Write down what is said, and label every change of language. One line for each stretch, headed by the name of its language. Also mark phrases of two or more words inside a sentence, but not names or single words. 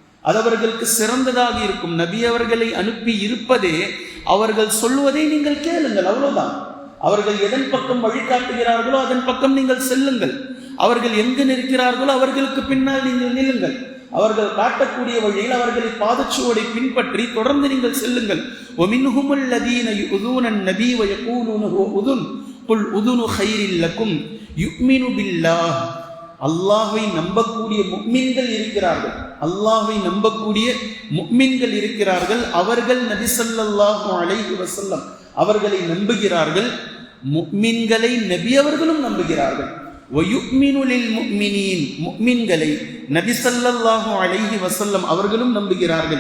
Tamil: அது அவர்களுக்கு சிறந்ததாக இருக்கும். நபி அவர்களை அனுப்பி இருப்பதே அவர்கள் சொல்வதை நீங்கள் கேளுங்கள், அவ்வளவுதான். அவர்கள் எதன் பக்கம் வழிகாட்டுகிறார்களோ அதன் பக்கம் நீங்கள் செல்லுங்கள். அவர்கள் எங்கு நிற்கிறார்களோ அவர்களுக்கு பின்னால் நீங்கள் நில்லுங்கள். அவர்கள் காட்டக்கூடிய வழியில் அவர்களை பாதச்சுவடை பின்பற்றி தொடர்ந்து நீங்கள் செல்லுங்கள்.
Arabic: وَمِنْهُمُ الَّذِينَ يُؤْذُونَ النَّبِيَّ وَيَقُولُونَ هُوَ أُذُنٌ قُلْ أُذُنُ خَيْرٍ لَكُمْ يُؤْمِنُ بِاللَّهِ.
Tamil: அல்லாஹ்வை நம்பக்கூடிய முஃமின்கள் இருக்கிறார்கள். அல்லாஹ்வை நம்பக்கூடிய முஃமின்கள் இருக்கிறார்கள். அவர்கள் நபி
Arabic: صلى الله عليه وسلم
Tamil: அவர்களை நம்புகிறார்கள். முஃமின்களை நபி அவர்களும் நம்புகிறார்கள்.
Arabic: ويؤمن للمؤمنين,
Tamil: முஃமின்களை நபி
Arabic: صلى الله عليه وسلم
Tamil: அவர்களும் நம்புகிறார்கள்.